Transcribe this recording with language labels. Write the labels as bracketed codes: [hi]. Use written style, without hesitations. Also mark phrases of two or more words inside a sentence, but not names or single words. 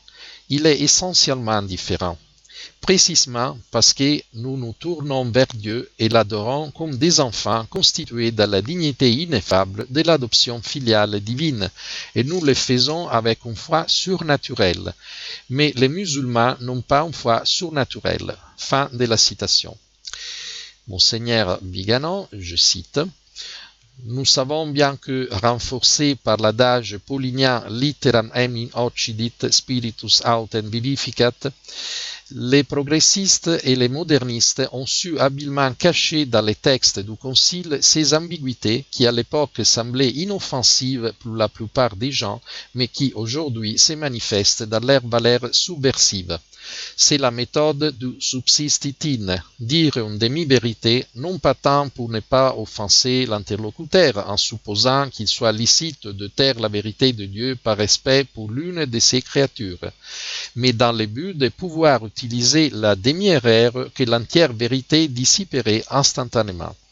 [fr] Il est essentiellement différent. Précisément parce que nous nous tournons vers Dieu et l'adorons comme des enfants constitués dans la dignité ineffable de l'adoption filiale divine, et nous le faisons avec une foi surnaturelle. Mais les musulmans n'ont pas une foi surnaturelle. Fin de la citation. Monseigneur Vigano, je cite, « Nous savons bien que, renforcés par l'adage paulinien « [la] litteram enim occidit, spiritus autem vivificat », [fr] les progressistes et les modernistes ont su habilement cacher dans les textes du Concile ces ambiguïtés qui à l'époque semblaient inoffensives pour la plupart des gens, mais qui aujourd'hui se manifestent dans leur valeur subversive. C'est la méthode du subsistitine, dire une demi-vérité, non pas tant pour ne pas offenser l'interlocuteur en supposant qu'il soit licite de taire la vérité de Dieu par respect pour l'une de ses créatures, mais dans le but de pouvoir utiliser la demi-erreur que l'entière vérité dissiperait instantanément.